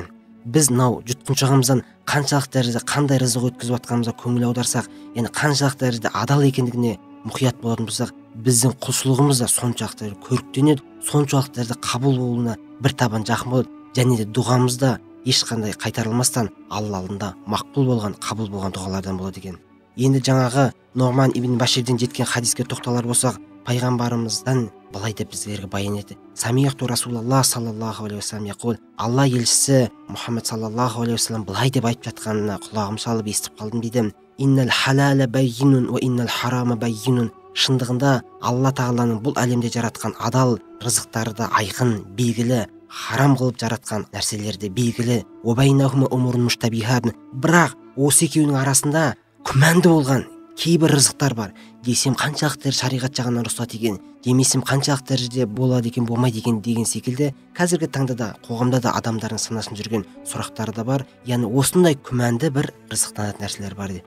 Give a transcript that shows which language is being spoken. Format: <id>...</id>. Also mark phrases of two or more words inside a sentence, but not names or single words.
<kk>Біз мынау жұтқыншағымыздан қаншалық дәрежеде қандай рызық өткізіп жатқанымызға көңіл аударсақ, яғни қаншалық дәрежеде адал екендігіне мұқият болатын болсақ, біздің құлшылығымыз да соншалықты көріктенеді, соншалықты дәрежеде қабыл болуына бір табан жақын болады. Және де дұғамыз да ешқандай қайтарылмастан Алла алдында мақбул болған, қабыл болған дұғалардан болады екен. Енді жаңағы Нұғман ибн Баширден жеткен хадиске тоқталар болсақ, пайғамбарымыздан былай деп біздерге баян етті:</kk> <ar>سمعت رسول الله صلى الله عليه وسلم يقول,</ar> <kk>алла елшісі Мұхаммед</kk> <ar>صلى الله عليه وسلم</ar> <kk>былай деп айтып жатқанына құлағым шалып естіп қалдым дейді.</kk> <ar>إن الحلال بين وإن الحرام بين.</ar> <kk>Шындығында Алла тағаланың бұл әлемде жаратқан адал рызықтары да айқын, белгілі, харам қылып жаратқан нәрселері де белгілі.</kk> <ar>وبينهما أمور مشتبهات.</ar> <kk>Бірақ осы екеуінің арасында күмәнді болған кейбір рызықтар бар. Десем қаншалықты шариғат жағынан рұқсат екен, демесем қаншалықты дәрежеде болады екен, болмайды екен деген секілді қазіргі таңда да қоғамда да адамдардың санасын жүрген сұрақтары да бар. Яғни осындай күмәнді бір рызықтанатын нәрселер бар дейді.</kk>